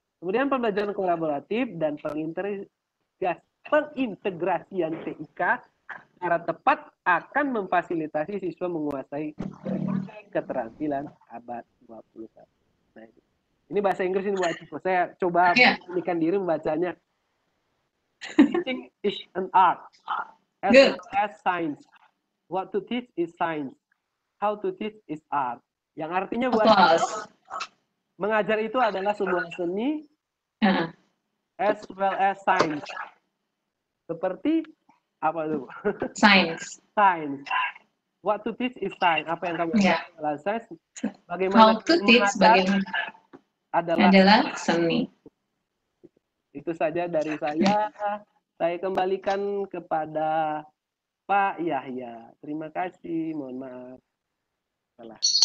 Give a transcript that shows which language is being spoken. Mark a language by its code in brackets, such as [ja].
[id] Kemudian pembelajaran kolaboratif dan pengintegrasian TIK secara tepat akan memfasilitasi siswa menguasai keterampilan abad 21. Nah, ini bahasa Inggris ini buat saya coba memberanikan diri membacanya. [en] Teaching is an art as well as science. What to teach is science. How to teach is art. [id] Yang artinya buat mengajar itu adalah sebuah seni [en] as well as science. Seperti apa itu? Science. Science. What to teach is science. [id] Apa yang kami Ya. ajarkan adalah sains. [en] How [id] Bagaimana [en] to teach [id] bagaimana adalah seni. Itu saja dari saya. Saya kembalikan kepada Pak Yahya. Terima kasih. Mohon maaf. Salah.